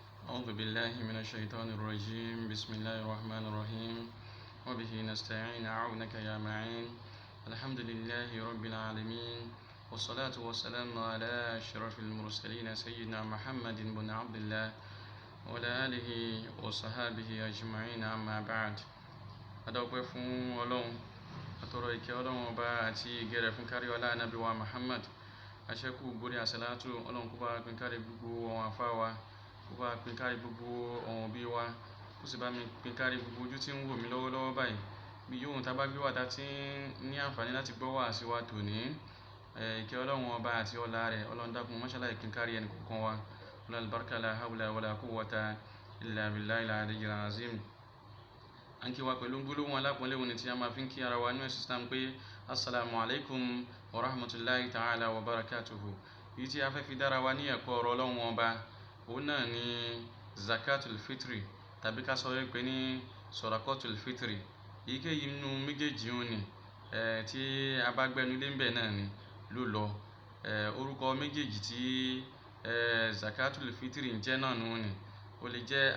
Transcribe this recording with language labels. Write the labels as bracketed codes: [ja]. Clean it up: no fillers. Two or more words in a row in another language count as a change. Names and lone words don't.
[ar] أعوذ بالله من الشيطان الرجيم بسم الله الرحمن الرحيم وبه نستعين أعونك يا معين الحمد لله رب العالمين والصلاة والسلام على أشرف المرسلين سيدنا محمد بن عبد الله وعلى آله وصحابه أجمعين أما بعد [yo] adọ́pẹ́ fún Ọlọ́run atọrọ ìkẹ́ Ọlọ́run ọba àti ìgẹ́ rẹ̀ fún kárí ọlá Ànábì wa Muhammad aṣẹ́kù gbórí àsàlátù Ọlọ́run kó bá pín kárí gbogbo àwọn àfá wa kó bá pín kárí gbogbo àwọn òbí wa kó sì bá mi pín kárí gbogbo ojú tí ń wò mí lọ́wọ́lọ́wọ́ báyìí bí yóò tá bá gbé wà tá tí ní àǹfààní láti gbọ́ wá sí wa tòní ìkẹ́ Ọlọ́run ọba àti ọlá rẹ̀ Ọlọ́run dákun máṣálá ìpín kárí ẹnì kọ̀ọ̀kan wa ọlá albarka [ar] لا حول ولا قوة إلا بالله العلي العظيم [yo] anki wa pẹ̀lú gbólóhùn alápọ̀nlé òní tí a máa fi ń kí ara wa ní Islam pé [ar] السلام عليكم ورحمة الله تعالى وبركاته [yo] yìí tí a fẹ́ fi dára wa ní ẹ̀kọ́ ọ̀rọ̀ Ọlọ́run ọba òun náà ni [ar] زكاة الفطر [yo] tàbí ká sọ wípé ní sọ̀ràkọ́tul fitri èyíkéyìí nínú méjèèjì òun ni tí a bá gbẹnu lé ń bẹ̀ náà ni ló lọ orúkọ méjèèjì tí [ar] زكاة الفطر [yo] ń jẹ́ náà nù ni ó lè jẹ́